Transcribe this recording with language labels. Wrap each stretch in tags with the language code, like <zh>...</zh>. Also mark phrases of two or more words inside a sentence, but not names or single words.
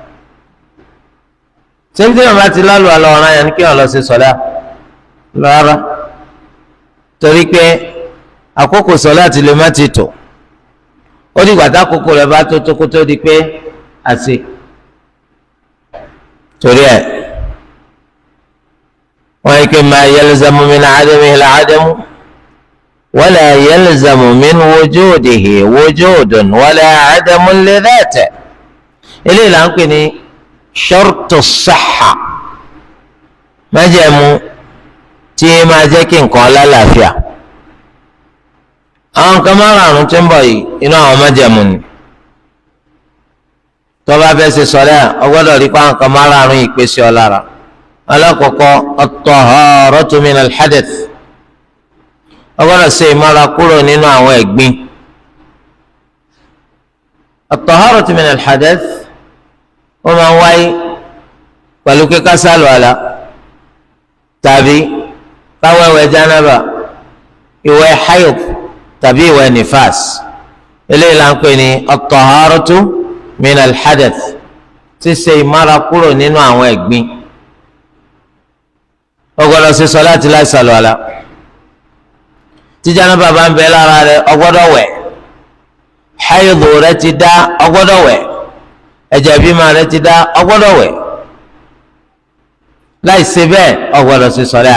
<yo>sẹ́ńtì náà bá ti lálùwàlá ọ̀ràn yẹn ni kí wọ́n lọ ṣe sọ̀lá rárá, torí pé àkókò sọ̀lá ti lè má ti tò. ó dìgbà tá àkókò rẹ̀ bá tó tó kó tó di pé àṣe. torí ẹ̀ wọ́n yí pé</yo> <ar>ما يلزم من عدمه العدم ولا يلزم من وجوده وجود ولا عدم لذاته.</ar> <yo>eléyìí là ń pè ní</yo> <ar>شرط صحة,</ar> <yo>májẹ̀mú tí máa jẹ́ kí nǹkan lálàáfíà. àwọn nǹkan márùn-ún tí ń bọ̀ yìí inú àwọn májẹ̀mú ni. tó bá fẹ́ ṣe sọ̀lá ọ gbọ́dọ̀ rí pé àwọn nǹkan márùn-ún yìí pèsè ọ lára.</yo> <ar>alákọ̀ọ́kọ́ الطهارة من الحدث,</ar> <yo>ọ gbọ́dọ̀ ṣe ìmára kúrò nínú àwọn ẹ̀gbin.</yo> <ar>الطهارة من الحدث</ar> <yo>wọ́n máa ń wáyé pẹ̀lú kíká sálùwàlá tàbí káwẹ̀wẹ̀ jánábà, ìwẹ̀ hayd tàbí ìwẹ̀ nifas. eléyìí là ń pè ní</yo> <ar>الطهارة من الحدث,</ar> <yo>ṣíṣe ìmára kúrò nínú àwọn ẹ̀gbin. ó gbọ́dọ̀ ṣe sọ̀láàtì láì sàlùwàlá. tí jánábà bá ń bẹ lára rẹ̀ ó gbọ́dọ̀ wẹ̀. hayd rẹ̀ ti dá ó gbọ́dọ̀ wẹ̀. ẹ̀jẹ̀ bímọ rẹ̀ ti dá ó gbọ́dọ̀ wẹ̀. láì ṣe bẹ́ẹ̀ ó gbọ́dọ̀ ṣe sọ̀lá.</yo>